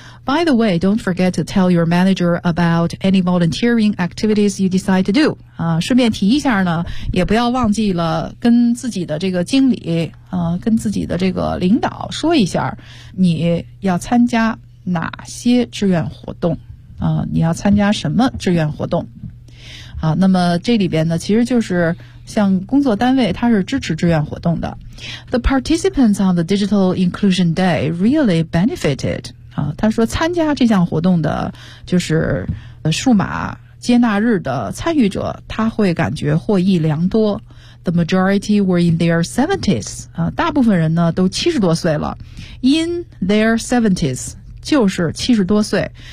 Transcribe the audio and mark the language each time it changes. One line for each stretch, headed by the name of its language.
English: By the way, don't forget to tell your manager about any volunteering activities you decide to do.
Chinese: 顺便提一下呢，也不要忘记了跟自己的这个经理，跟自己的这个领导说一下，你要参加哪些志愿活动，你要参加什么志愿活动。好，那么这里边呢，其实就是像工作单位它是支持志愿活动的。
English: The participants on the Digital Inclusion Day really benefited.
Chinese: 他说参加这项活动的就是数码接纳日的参与者，他会感觉获益良多。
English: The majority were in their 70s，
Chinese: 大部分人呢都70多岁了。
English: In their 70s
Chinese: 就是70多岁。